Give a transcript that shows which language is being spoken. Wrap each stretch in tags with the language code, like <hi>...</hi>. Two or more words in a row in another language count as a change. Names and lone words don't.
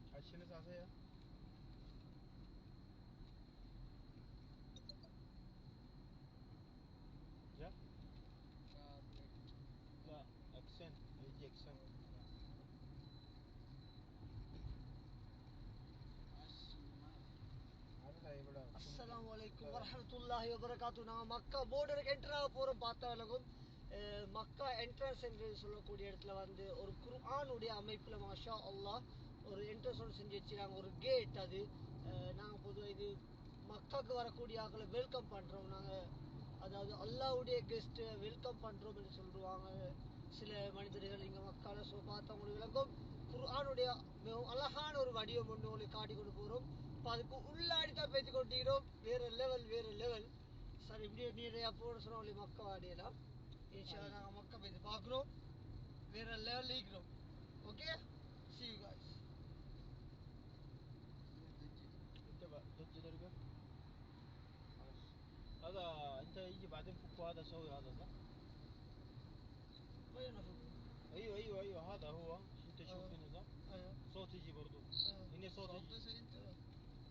<ar>شنو اساسيه؟ جا؟ لا اكسنت يجي اكسنت. السلام عليكم ورحمة الله وبركاته.</ar> <ta>நாங்கள் மக்கா</ta> <en>border entry</en> <ta>போகிறோம். பார்த்தாலும் மக்கா என்ட்ரன்ஸ் என்று சொல்லக்கூடிய இடத்துல வந்து ஒரு குர்ஆனுடைய அமைப்பில்</ta> <ar>ما شاء الله</ar> <ta>ஒரு என்ட்ரன்ஸ் ஒன்று செஞ்சு வச்சுருக்காங்க. ஒரு கேட் அது. நாங்கள் பொதுவாக இது மக்காவுக்கு வரக்கூடிய ஆக்களை வெல்கம் பண்ணுறோம். நாங்கள் அதாவது அல்லாஹ்வுடைய</ta> <en>guest welcome</en> <ta>பண்ணுறோம் என்று சொல்லுவாங்க சில மனிதர்கள் இங்கே மக்காவில். ஸோ பார்த்தவங்களுக்கு விளங்கும் குர்ஆனுடைய மிகவும் அழகான ஒரு வடிவம் ஒன்று உங்களுக்கு காட்டி கொண்டு போகிறோம். இப்போ அதுக்கு உள்ளாடி தான் பேசி கொண்டிருக்கிறோம். வேற</ta> <en>level sir.</en> <ta>இப்படி நிறையா போன சொன்ன மக்கா வாடியெல்லாம் இன்ஷா நாங்கள் மக்கா பேசி பார்க்குறோம். வேற லெவல் இருக்கிறோம். ஓகே,</ta> <en>see you guys.</en> <ar>انت بقى ضد درجة خلاص. هذا انت يجي بعدين فكه هذا سوي هذا صح؟ وين افك؟ ايوه هذا هو انت شوف هنا صح؟ ايوه صوت يجي برضو. هنا صوت يجي.</ar>